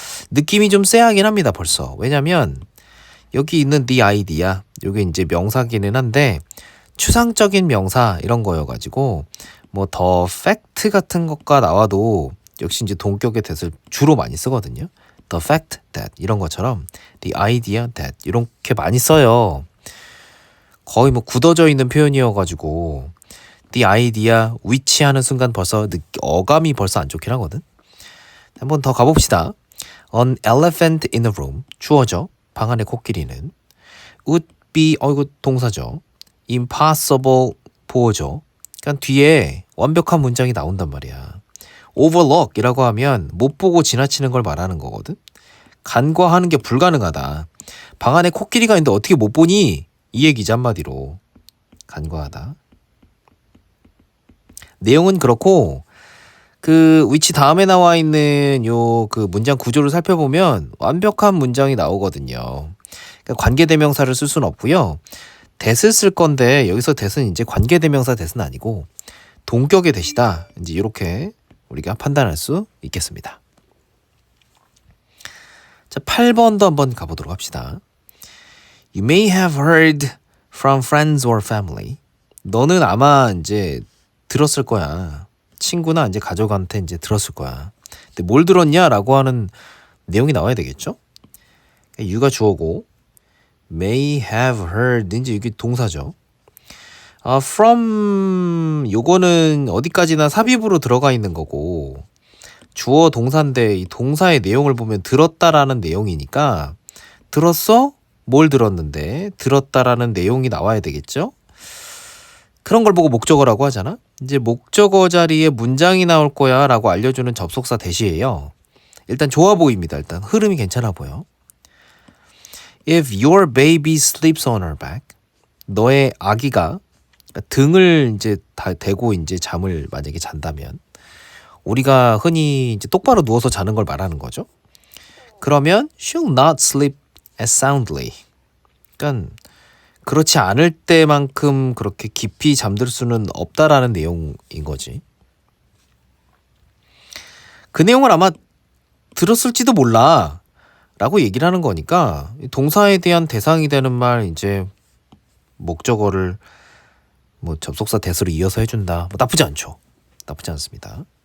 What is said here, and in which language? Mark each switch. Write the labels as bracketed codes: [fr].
[ko] 느낌이 좀 쎄하긴 합니다 벌써. 왜냐면 여기 있는 [en] the idea [ko] 이게 이제 명사기는 한데 추상적인 명사 이런 거여가지고 뭐 더 fact 같은 것과 나와도 역시 이제 동격의 that을 주로 많이 쓰거든요. [en] The fact that [ko] 이런 것처럼 [en] the idea that [ko] 이렇게 많이 써요. 거의 뭐 굳어져 있는 표현이어가지고 [en] the idea which [ko] 하는 순간 벌써 어감이 벌써 안 좋긴 하거든. 한번 더 가봅시다. [en] An elephant in a room [ko] 주어져 방 안의 코끼리는 [en] would be [ko] 이거 동사죠. impossible 보어죠. 그러니까 뒤에 완벽한 문장이 나온단 말이야. overlook이라고 하면 못 보고 지나치는 걸 말하는 거거든. 간과하는 게 불가능하다. 방 안에 코끼리가 있는데 어떻게 못 보니? 이 얘기지 한마디로. 간과하다. 내용은 그렇고 그 which 다음에 나와 있는 요 그 문장 구조를 살펴보면 완벽한 문장이 나오거든요. 그러니까 관계대명사를 쓸 수는 없고요. that을 쓸 건데 여기서 that은 이제 관계대명사 that은 아니고 동격의 that이다. 이제 이렇게 우리가 판단할 수 있겠습니다. 자, 8번도 한번 가보도록 합시다. [en] You may have heard from friends or family. [ko] 너는 아마 이제 들었을 거야. 친구나 이제 가족한테 이제 들었을 거야. 근데 뭘 들었냐라고 하는 내용이 나와야 되겠죠? you가 주어고 [en] may have heard [ko] 이제 이게 동사죠. from 요거는 어디까지나 삽입으로 들어가 있는 거고 주어 동사인데 이 동사의 내용을 보면 들었다라는 내용이니까 들었어? 뭘 들었는데 들었다라는 내용이 나와야 되겠죠? 그런 걸 보고 목적어라고 하잖아. 이제 목적어 자리에 문장이 나올 거야 라고 알려주는 접속사 대시예요. 일단 좋아 보입니다. 일단 흐름이 괜찮아 보여. [en] If your baby sleeps on her back, [ko] 너의 아기가 등을 이제 다 대고 이제 잠을 만약에 잔다면 우리가 흔히 이제 똑바로 누워서 자는 걸 말하는 거죠. 그러면 [en] she'll not sleep as soundly. [ko] 그러니까 그렇지 않을 때만큼 그렇게 깊이 잠들 수는 없다라는 내용인 거지. 그 내용을 아마 들었을지도 몰라 라고 얘기를 하는 거니까 동사에 대한 대상이 되는 말 이제 목적어를 뭐 접속사 대수로 이어서 해준다. 뭐 나쁘지 않죠. 나쁘지 않습니다.